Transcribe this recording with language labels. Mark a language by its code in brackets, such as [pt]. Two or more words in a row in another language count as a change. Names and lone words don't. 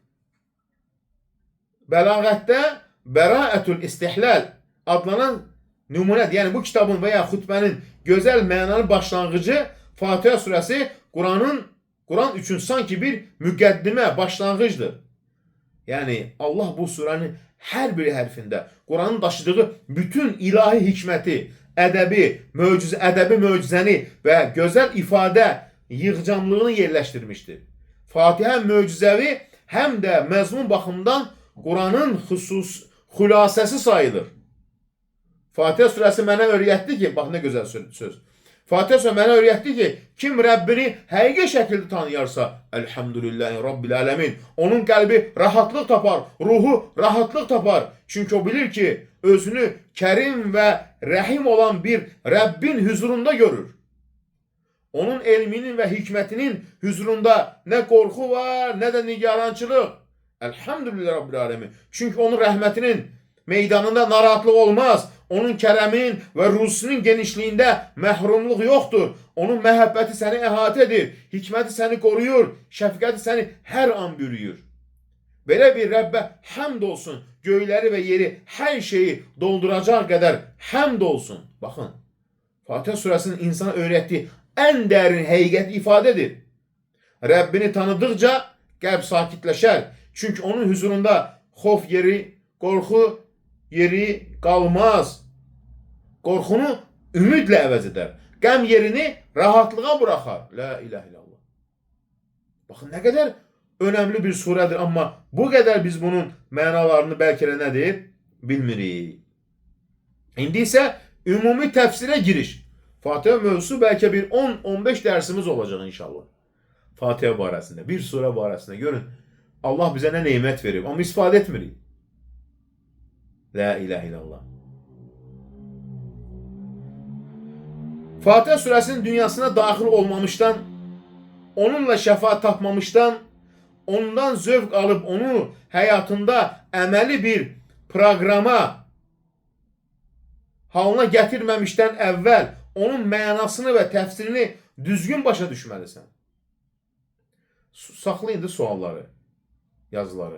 [tr] Belagette Beraetül İstihlal adlanan numunedir. Yani bu kitabın veya hutbenin güzel mənalı başlangıcı Fatiha suresi Kur'an üçün sanki bir müqəddimə, başlanğıcdır. [az] Yani Allah bu surenin her bir hərfində Kur'an'ın daşıdığı bütün ilahi hikməti, ədəbi möcüzəni və gözəl ifadə yığcamlığını yerləşdirmişdir. Fatiha möcüzəvi həm də məzmun baxımından Kur'an'ın xülasəsi sayılır. Fatiha suresi mənə öyrətdi ki, bax nə gözəl söz. Fatiha suresi mənə öyrətdi ki, kim Rəbbini həqiqi şəkildə tanıyarsa, [ar] الحمد لله رب العالمين, [az] onun qəlbi rahatlıq tapar, ruhu rahatlıq tapar. Çünki o bilir ki, özünü kerim ve rəhim olan bir Rəbbin huzurunda görür. [tr] Onun elminin ve hikmetinin huzurunda ne korku var, ne de nigarançılıq. [ar] الحمد لله رب العالمين. [az] Çünkü onun rəhmətinin meydanında narahatlıq olmaz. Onun kərəminin ve ruhsunun genişliğinde məhrumluq yoktur. Onun məhəbbəti səni əhatə edir. Hikməti səni koruyur. Şəfqəti səni hər an bürüyür. Belə bir Rəbbə həmd olsun. Göyləri ve yeri her şeyi dolduracak kadar həmd olsun. [tr] Bakın. Fatiha suresinin insana öğrettiği en derin həqiqət ifadədir. [az] Rəbbini tanıdıkça qəlb sakitləşər. Çünkü onun huzurunda xof yeri, qorxu yeri qalmaz. Qorxunu ümidlə əvəz edər. Qəm yerini rahatlığa bırakar. [ar] لا إله إلا الله. [tr] Bakın ne kadar önemli bir suredir ama bu kadar biz bunun mənalarını belki de nedir? [az] Bilmirik. [tr] İndi ise ümumi tefsire giriş. Fatiha mövzusu belki bir 10-15 dersimiz olacak inşallah. [az] Fatiha barəsində, bir sure barəsində. Görün Allah bize ne nimet verir ama istifade etmirik. [ar] لا إله إلا الله. [tr] Fatiha suresinin dünyasına dahil olmamıştan, onunla şefaat tapmamıştan, [az] ondan zövq alıb onu həyatında əməli bir proqrama halına gətirməmişdən əvvəl onun mənasını və təfsirini düzgün başa düşməlisən. Saxla indi sualları, yazıları.